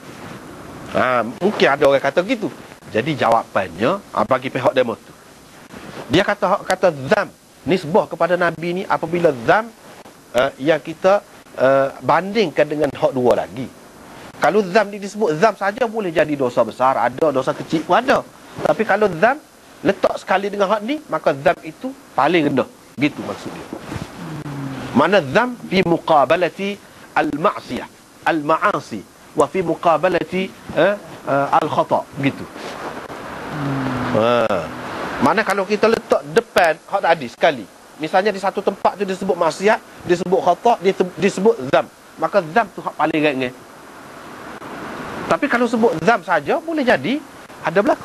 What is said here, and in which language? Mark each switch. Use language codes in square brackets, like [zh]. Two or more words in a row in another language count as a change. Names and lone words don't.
[ms] Mungkin ada orang kata gitu. Jadi jawapannya bagi pihak demo tu, dia kata dzam nisbah kepada nabi ni apabila dzam yang kita bandingkan dengan hak dua lagi. Kalau dzam ni disebut dzam saja boleh jadi dosa besar, ada dosa kecil pun ada. Tapi kalau dzam letak sekali dengan hak ni, maka dzam itu paling rendah. Gitu maksud dia. [ar] Mana ذم في مقابلة المعصية، المعاصي وفي مقابلة الخطأ' gitu. [ms] Mana kalau kita letak depan hak tadi sekali, misalnya di satu tempat tu disebut maksiat, disebut khata', disebut dzam, maka dzam tu hak paling ringan. Tapi kalau sebut dzam saja boleh jadi ada belaka.